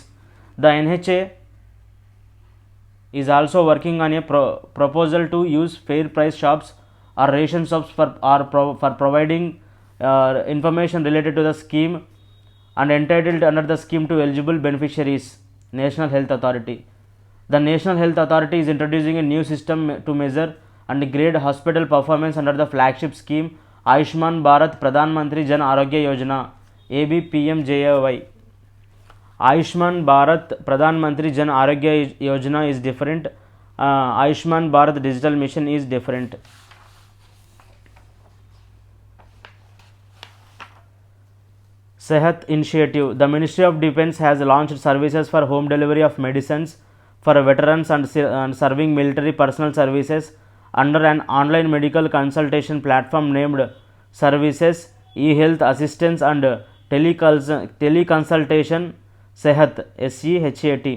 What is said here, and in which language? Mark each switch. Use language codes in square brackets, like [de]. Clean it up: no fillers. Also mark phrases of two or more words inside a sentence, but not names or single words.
[en] The NHA is also working on a proposal to use fair price shops or ration shops for providing information related to the scheme and entitled under the scheme to eligible beneficiaries. National Health Authority. The National Health Authority is introducing a new system to measure and grade hospital performance under the flagship scheme Ayushman Bharat Pradhan Mantri Jan Arogya Yojana ABPMJAY. Ayushman Bharat Pradhan Mantri Jan Arogya Yojana is different. Ayushman Bharat Digital Mission is different. Sehat Initiative. The Ministry of Defence has launched services for home delivery of medicines for veterans and serving military personal services under an online medical consultation platform named Services, e-health assistance and teleconsultation Sehat SEHAT.